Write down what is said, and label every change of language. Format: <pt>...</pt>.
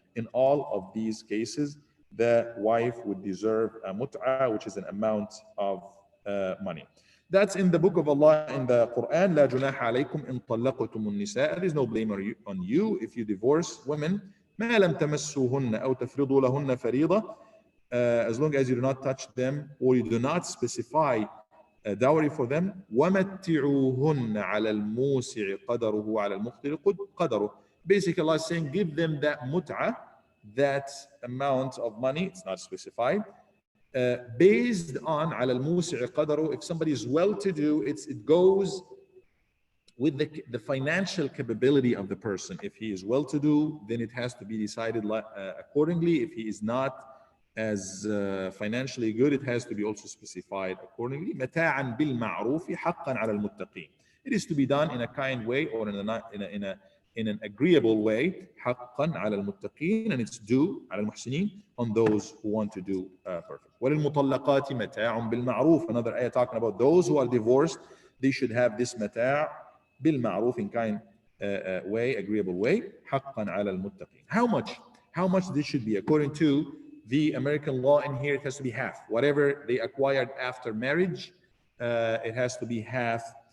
<en>In all of these cases, the wife would deserve a mut'ah, which is an amount of money. That's in the book of Allah in the Quran.</en> <ar>لا جناح عليكم إن طلقتم النساء.</ar> <en>There's no blame on you if you divorce women.</en> <ar>ما لم تمسوهن أو تفرضوا لهن فريضة.</ar> <en>As long as you do not touch them or you do not specify a dowry for them.</en> <ar>ومتعوهن على الموسع قدره وعلى المقتر قدره.</ar> <en>Basically, Allah is saying, give them that mut'ah, that amount of money. It's not specified. Based on</en> <ar>على الموسع قدره.</ar> <en>If somebody is well-to-do, it goes with the financial capability of the person. If he is well-to-do, then it has to be decided accordingly. If he is not as financially good, it has to be also specified accordingly.</en> <ar>متاعا بالمعروف حقا على المتقين.</ar> <en>It is to be done in a kind way or in an agreeable way.</en> <ar>حقا على المتقين,</ar> <en>and it's due</en> <ar>على المحسنين,</ar> <en>on those who want to do perfect.</en> <ar>وللمطلقات متاع بالمعروف.</ar> <en>Another ayah talking about those who are divorced, they should have this</en> <ar>متاع بالمعروف,</ar> <en>in kind way, agreeable way.</en> <ar>حقا على المتقين.</ar> <en>How much this should be? According to the American law in here, it has to be half. Whatever they acquired after marriage, it has to be half.</en>